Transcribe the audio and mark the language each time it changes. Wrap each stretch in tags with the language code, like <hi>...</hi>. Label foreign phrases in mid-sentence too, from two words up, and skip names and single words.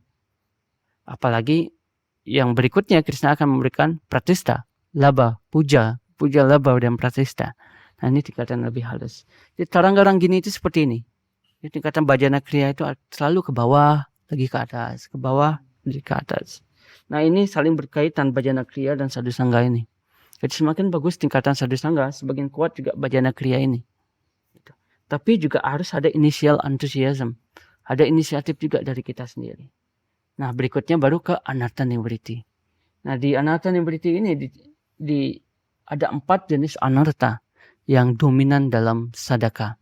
<id>Apalagi yang berikutnya Krishna akan memberikan pratista, laba, puja laba dan pratista. Nah, ini tingkatan lebih halus. Jadi tarangga ranggini itu seperti ini. Jadi tingkatan bhajana kriya itu selalu ke bawah, lagi ke atas, ke bawah, lagi ke atas. Nah, ini saling berkaitan bhajana kriya dan sadhu sangha ini. Jadi semakin bagus tingkatan sadhu sangha, semakin kuat juga bhajana kriya ini. Tapi juga harus ada</id> <en>initial enthusiasm.</en> <id>Ada inisiatif juga dari kita sendiri. Nah, berikutnya baru ke anartha nivritti. Nah, di anartha nivritti ini ada 4 jenis anartha yang dominan dalam sadaka.</id>